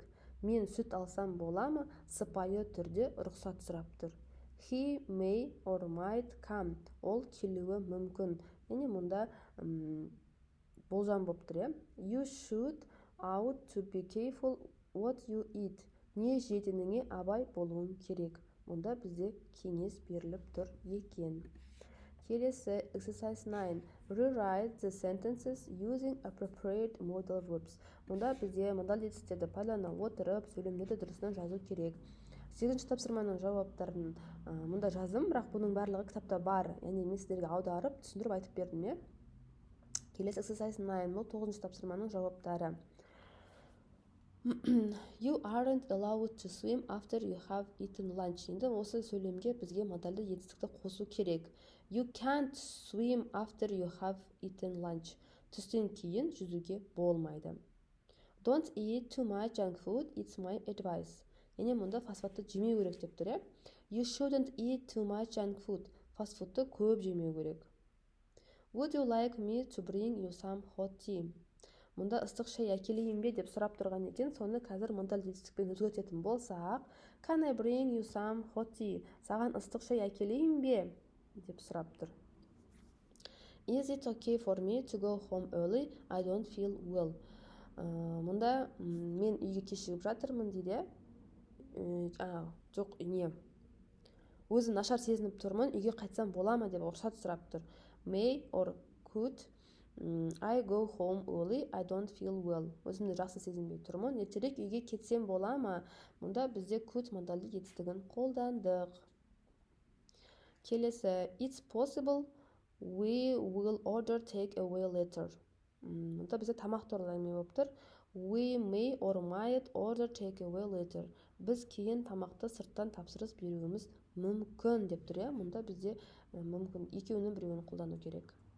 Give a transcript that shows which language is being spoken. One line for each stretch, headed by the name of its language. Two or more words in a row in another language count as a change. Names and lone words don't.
Kazakh: Мен сүт алсам бола ма? Сыпайы түрде рұқсат сұрап тұр.
English: He may or might come.
Kazakh: Ол келуі мүмкін. Яғни мұнда болжам болып тұр.
English: You should ought to be careful what you eat.
Kazakh: Не жейтініңе абай болуың керек. Мұнда бізде кеңес беріліп тұр екен. Келесі exercise 9.
English: Rewrite the sentences using appropriate modal verbs.
Kazakh: Мұнда бізде модаль етістіктерді пайдалана отырып, сөйлемдерді дұрысынан жазу керек. 8-ші тапсырманың жауаптарын мұнда жаздым, бірақ бұның барлығы кітапта бар. Яғни мен сіздерге аударып, түсіндіріп айтып бердім. Келесі exercise 9. Бұл 9-ші тапсырманың жауаптары.
English: You aren't allowed to swim after you have eaten lunch.
Kazakh: Енді осы сөйлемге бізге модальды етістікті қосу керек.
English: You can't swim after you have eaten lunch.
Kazakh: Түстен кейін жүзуге болмайды.
English: Don't eat too much junk food, it's my advice.
Kazakh: Яғни мұнда фастфудты жемеу керек деп тұр.
English: You shouldn't eat too much junk food.
Kazakh: Фастфудты көп жемеу керек.
English: Would you like me to bring you some hot tea?
Kazakh: Мұнда ыстық шай әкелейін бе деп сұрап тұрған екен, соны қазір модаль етістікпен өзгертетін болсақ,
English: Can I bring you some hot tea?
Kazakh: Саған ыстық шай әкелейін бе деп сұрап тұр.
English: Is it okay for me to go home early? I don't feel well.
Kazakh: Мұнда мен үйге кешігіп жатырмын дейді. Жоқ, не. Өзім нашар сезініп тұрмын, үйге қайтсам бола ма деп рұқсат сұрап тұр.
English: May or could I go home early, I don't feel well.
Kazakh: Өзімді жақсы сезінбей тұрмын, ертерек үйге кетсем бола ма? Мұнда бізде could модальдік етістігін қолдандық. Келесі,
English: it's possible we will order take away later.
Kazakh: Мұнда бізде тамақ туралы әңгіме болып тұр.
English: We may or might order take away later.
Kazakh: Біз кейін тамақты сырттан тапсырыс беруіміз мүмкін деп тұр, иә? Мұнда бізде мүмкін екеуінің біреуін қолдану керек.